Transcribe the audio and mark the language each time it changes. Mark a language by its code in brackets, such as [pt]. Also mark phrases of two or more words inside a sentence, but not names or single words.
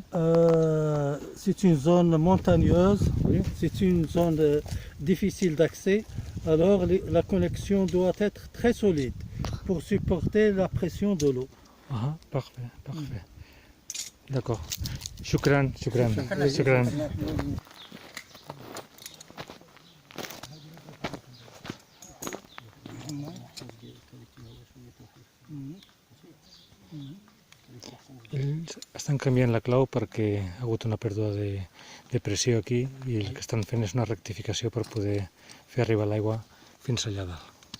[fr] C'est une zone montagneuse, oui. C'est une zone difficile d'accès. Alors la connexion doit être très solide pour supporter la pression de l'eau. Ah, parfait, parfait. D'accord. [ar] شكرا، شكرا، شكرا. [ca] Ells estan canviant la clau perquè ha hagut una pèrdua de pressió aquí i el que estan fent és una rectificació per poder fer arribar l'aigua fins allà dalt.